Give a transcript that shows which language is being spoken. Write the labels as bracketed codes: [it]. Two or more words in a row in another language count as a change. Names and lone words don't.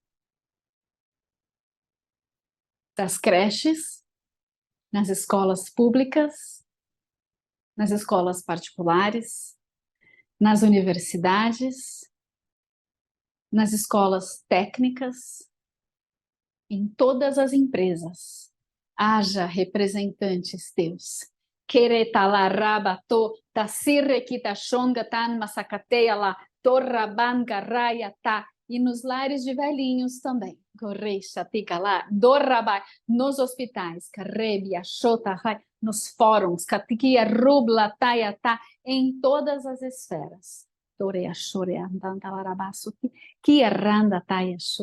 [pt] das creches, nas escolas públicas, nas escolas particulares, nas universidades, nas escolas técnicas, em todas as empresas. Haja representantes teus. Queretalarabato, tasirrequitachonga tan masacateia lá, torraban garraia tá. E nos lares de velhinhos também. Correixa, tica lá, dorrabai, nos hospitais, carrebia, xotahai, nos fóruns, catiquia, rubla, taia, tá, em todas as esferas. Torea, chorea, dantalarabaço, que arranda, taia, xô.